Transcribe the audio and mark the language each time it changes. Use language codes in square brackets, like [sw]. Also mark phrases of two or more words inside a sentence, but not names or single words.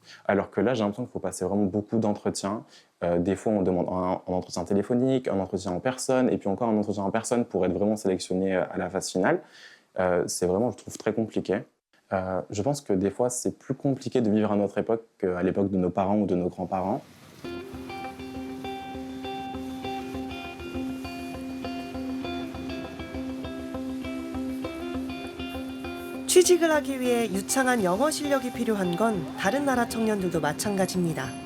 [fr] Alors que là, j'ai l'impression qu'il faut passer vraiment beaucoup d'entretiens. Des fois, on demande un entretien téléphonique, un entretien en personne, et puis encore un entretien en personne pour être vraiment sélectionné à la phase finale. C'est vraiment, je trouve, très compliqué. Je pense que des fois, c'est plus compliqué de vivre à notre époque qu'à l'époque de nos parents ou de nos grands-parents. [ko] 취직을 하기 위해 유창한 영어 실력이 필요한 건 다른 나라 청년들도 마찬가지입니다.